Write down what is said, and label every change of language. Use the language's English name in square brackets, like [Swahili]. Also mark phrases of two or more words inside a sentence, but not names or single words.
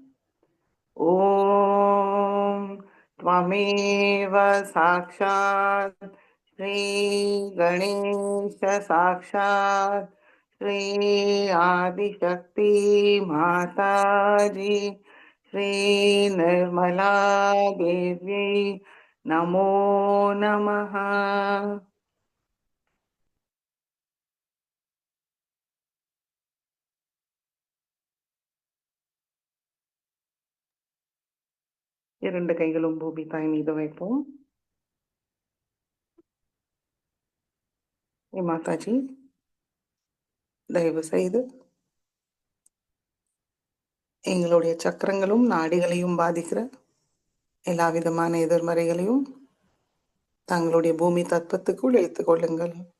[Sanskrit] ॐ त्वमेव साक्षात् श्रीगणेश साक्षात् श्री आदिशक्ति माताजी श्रीनिर्मला देव्यै नमो नमः। [Tamil] இரண்டு கைகளும் பூமி தாய் மீது வைப்போம். மாதாஜி, தயவு செய்து எங்களுடைய சக்கரங்களும் நாடிகளையும் பாதிக்கிற எல்லா விதமான எதிர்மறைகளையும் தங்களுடைய பூமி தத்துவத்துக்குள் இழுத்துக் கொள்ளுங்கள்.